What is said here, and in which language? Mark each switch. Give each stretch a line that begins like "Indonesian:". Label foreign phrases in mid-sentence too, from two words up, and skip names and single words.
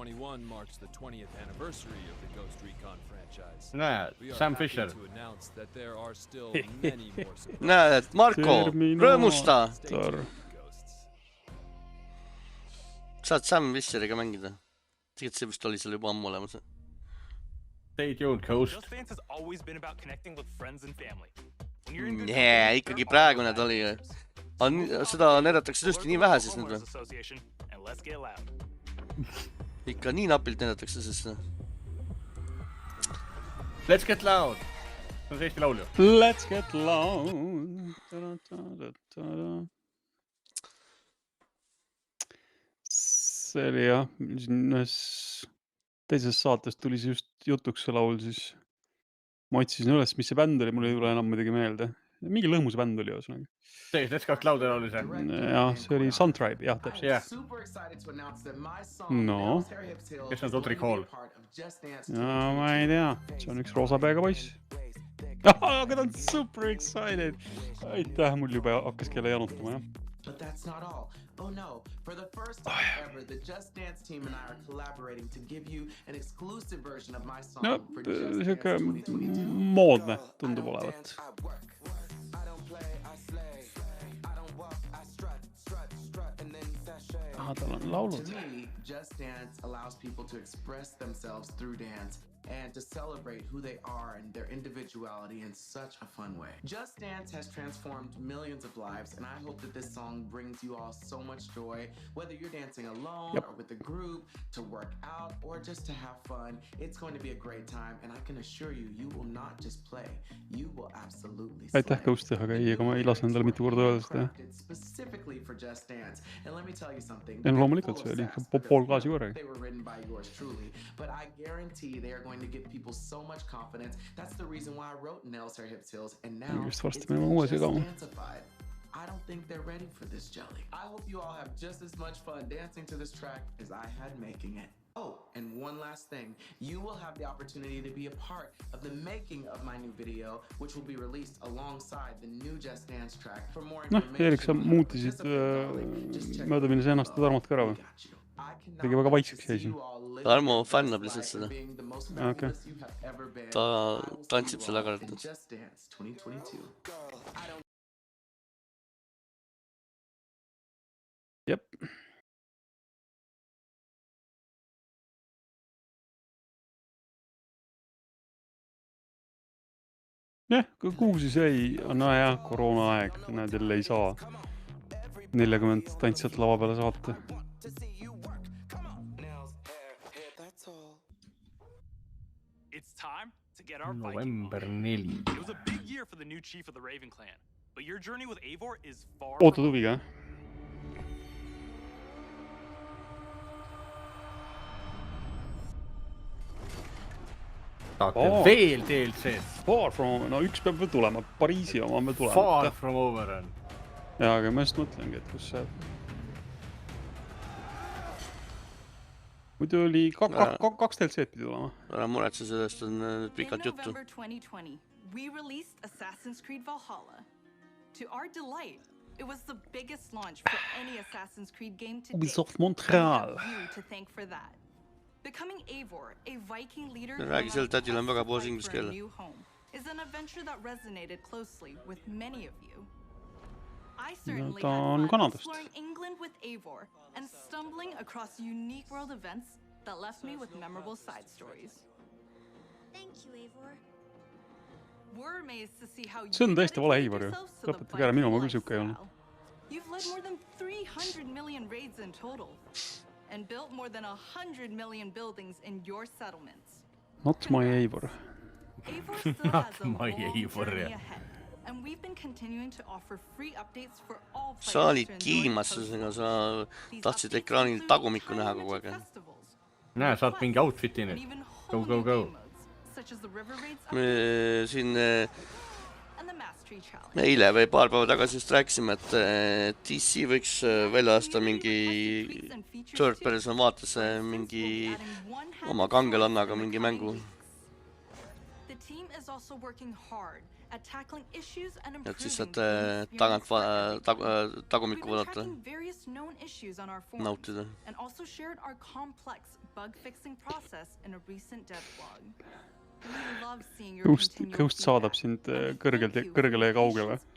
Estonian: Näe, Sam Fisher. Näe, Marko, rõõmusta! Saad Sam Fisheriga mängida? Tegelikult see vist oli seal juba ammu olemas.
English: Stay tuned, Coast.
Estonian: Nee, ikkagi praegu need oli. Seda näidatakse tõesti nii vähe siis nüüd või? Ikka nii napilt näidatakse siis.
English: Let's get loud!
Estonian: See on see Eesti laulju.
English: Let's get loud!
Estonian: See oli jah, ühes teises saates tuli see just jutuks see laul, siis ma otsisin üles, mis see bänd oli, mul ei tule enam muidugi meelde. Mingi lõhmus bänd oli ühesõnaga. See, Let's Go Cloud oli see. Jah, see oli Suntribe, jah, täpselt. No. Kes on Tutrik Hall? No, ma ei tea. See on üks roosapeaga poiss. Aga ta on
English: super excited.
Estonian: Aitäh, mul juba hakkas kelle janutama, jah.
English: But that's not all. Oh no, for the first time ever, the Just Dance team and I are collaborating to give you an exclusive version of my song for Just Dance 2022.
Estonian: Moodne tundub olevat. Tal on laulud.
English: To me, Just Dance allows people to express themselves through dance and to celebrate who they are and their individuality in such a fun way. Just Dance has transformed millions of lives, and I hope that this song brings you all so much joy, whether you're dancing alone or with a group, to work out, or just to have fun. It's going to be a great time, and I can assure you, you will not just play, you will absolutely slay.
Estonian: Aitäh Ghosti, aga ei, ega ma ei lase endale mitu korda öelda seda.
English: Specifically for Just Dance, and let me tell you something.
Estonian: Ja loomulikult see oli pool klaasi korraga.
English: They were written by yours truly, but I guarantee they are going to give people so much confidence. That's the reason why I wrote Nails Her Hips Hills, and now it's just dancified. I don't think they're ready for this jelly. I hope you all have just as much fun dancing to this track as I had making it. Oh, and one last thing. You will have the opportunity to be a part of the making of my new video, which will be released alongside the new Just Dance track. For more information...
Estonian: Erik, sa muutisid möödaminnes ennast ja Tarmot ka ära või? Tegi väga vaikseks jäi siin. Tarmo fännab lihtsalt seda. Okay. Ta tantsib selle aga. Jep. Jah, kuhu siis jäi? No jah, koroona aeg. Näed, jälle ei saa 40 tantsijat lava peale saata.
English: November 4. It was a big year for the new chief of the Raven clan, but your journey with Eivor is far.
Estonian: Ootad huviga? Veel DLC-d. Far From Over, no üks peab veel tulema, Pariisi oma peab tulema. Far From Over on. Jaa, aga ma just mõtlengi, et kus see... Muidu oli kaks DLC-d pidi tulema. Ära muretse sellest, on pikalt juttu.
English: November 2020, we released Assassin's Creed Valhalla. To our delight, it was the biggest launch for any Assassin's Creed game to date. Ubisoft Montreal. You to thank for that. Becoming Eivor, a Viking leader
Estonian: Räägi seal tädil on väga poos inglise keele.
English: is an adventure that resonated closely with many of you. I certainly
Estonian: ta on
English: had fun
Estonian: Kanadast.
English: exploring England with Eivor and stumbling across unique world events that left me with memorable side stories. Thank you, Eivor. We're amazed to see how
Estonian: See on täiesti vale Eivor ju. Lõpetage ära, minu ma küll siuke ei olnud.
English: You've led more than 300 million raids in total and built more than 100 million buildings in your settlements. Not my Eivor. Eivor still has a long journey ahead, and we've been continuing to offer free updates for all players.
Estonian: Sa olid kiimastusega, sa tahtsid ekraanil tagumikku näha kogu aeg. Näe, saad mingi outfiti nüüd.
English: Go, go, go.
Estonian: Me siin eile või paar päeva tagasi just rääkisime, et DC võiks välja aasta mingi
English: third person
Estonian: vaates mingi oma kangelannaga mingi mängu. Et siis saad tagant tagumikku vaadata, nautida. Ghost saadab sind kõrgele ja kaugele.